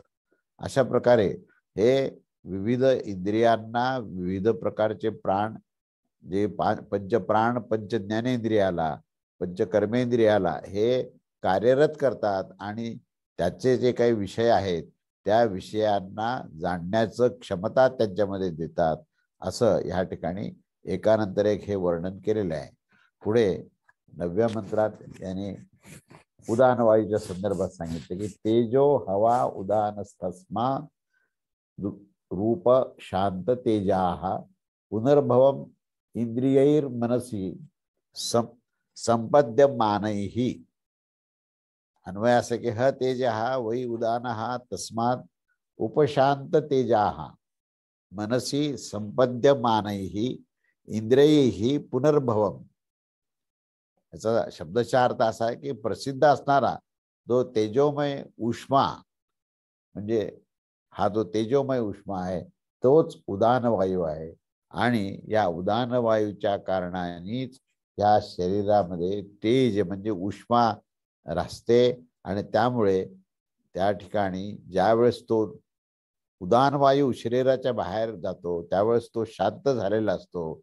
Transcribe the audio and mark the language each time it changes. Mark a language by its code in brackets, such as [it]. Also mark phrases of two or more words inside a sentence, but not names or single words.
[mr] अशा प्रकारे हे विविध इंद्रियांना विविध प्रकारचे प्राण जे पंचप्राण पंच ज्ञानेंद्रियाला पंच कर्मेंद्रियाला हे कार्यरत करतात आणि त्याचे जे काही विषय आहेत त्या विषयांना जाणण्याचं क्षमता त्यांच्यामध्ये देतात. असं ह्या ठिकाणी एकानंतर एक हे वर्णन केलेलं आहे. पुढे 9व्या मंत्रात याने उदान वायूच्या संदर्भात सांगितले की [sa] तेजो हवा उदानस्तस्मा रूप शांत तेजाः पुनर्भवम इंद्रियैर मनसी संपद्यमानैः. [mr] अन्वय असे की [sa] ह तेजः वै उदानः तस्मात् उपशांत तेजाः मनसी संपद्यमानैः इंद्रियैः पुनर्भवम. [mr] याचा शब्दचा अर्थ असा आहे की प्रसिद्ध असणारा जो तेजोमय उष्मा म्हणजे हा जो तेजोमय उष्मा आहे तोच उदान वायू आहे आणि या उदान वायूच्या कारणानेच या शरीरामध्ये तेज म्हणजे उष्मा राहते आणि त्यामुळे त्या ठिकाणी ज्यावेळेस तो उदान वायू शरीराच्या बाहेर जातो त्यावेळेस तो शांत झालेला असतो.